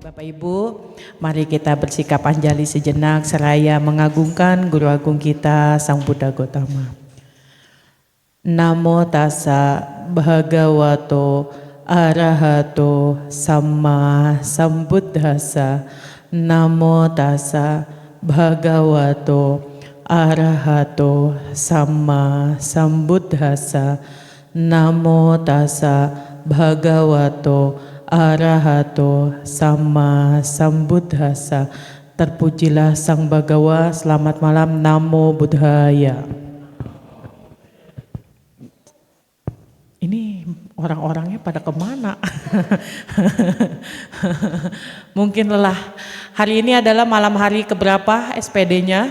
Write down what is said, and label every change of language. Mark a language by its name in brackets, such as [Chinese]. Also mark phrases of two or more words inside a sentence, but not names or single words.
[Indonesian] Ibu, mari kita bersikap anjali sejenak seraya mengagungkan Guru Agung kita Sang Buddha Gotama. [Pali] Namo tassa bhagavato arahato samma sambuddhassa. Namo tassa bhagavato arahato samma sambuddhassa. Namo tassa bhagavato arahato samma sambuddhassa. [Indonesian] Terpujilah Sang Bhagawa. Selamat malam. [Pali] Namo Buddhaya. [Indonesian] Ini orang-orangnya pada kemana? Mungkin lelah. Hari ini adalah malam hari keberapa SPD-nya?